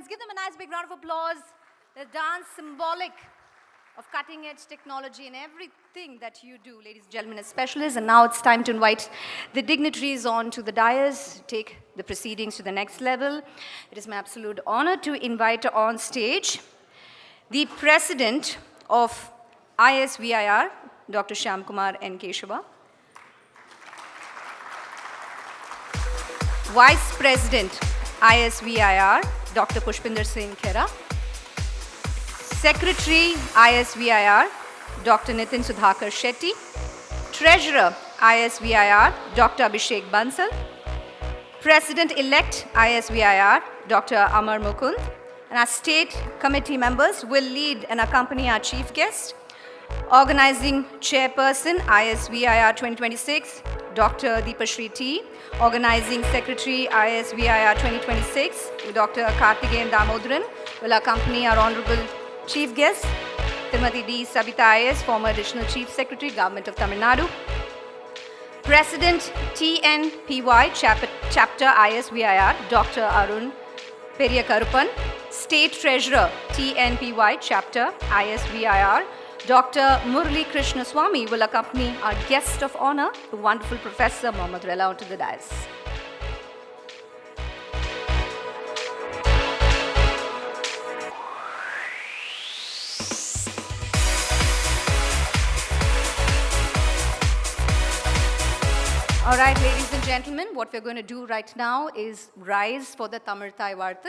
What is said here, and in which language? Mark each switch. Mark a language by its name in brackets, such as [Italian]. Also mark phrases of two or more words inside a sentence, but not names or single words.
[English] Give them a nice big round of applause. The dance symbolic of cutting edge technology in everything that you do, ladies and gentlemen, as specialists. And now it's time to invite the dignitaries on to the dais, take the proceedings to the next level. It is my absolute honor to invite on stage the president of ISVIR, Dr. Shyam Kumar N. Keshava. Vice President, ISVIR, Dr. Pushpinder Singh Khera. Secretary, ISVIR, Dr. Nitin Sudhakar Shetty. Treasurer, ISVIR, Dr. Abhishek Bansal. President-elect, ISVIR, Dr. Amar Mukund. And our state committee members will lead and accompany our chief guest. Organizing chairperson, ISVIR 2026, Dr. Deepashri T. Organizing secretary, ISVIR 2026, Dr. Karthikeyan Damodaran will accompany our honorable chief guest, Srimati D. Sabita IS, former additional chief secretary, Government of Tamil Nadu. President, TNPY, chapter ISVIR, Dr. Arun Periyakarupan. State Treasurer, TNPY, chapter ISVIR, Dr. Murli Krishna Swami will accompany our guest of honor, the wonderful Professor Mohammad Rela, onto the dais. All right, ladies and gentlemen, what we're going to do right now is rise for the Tamirthai Vartha.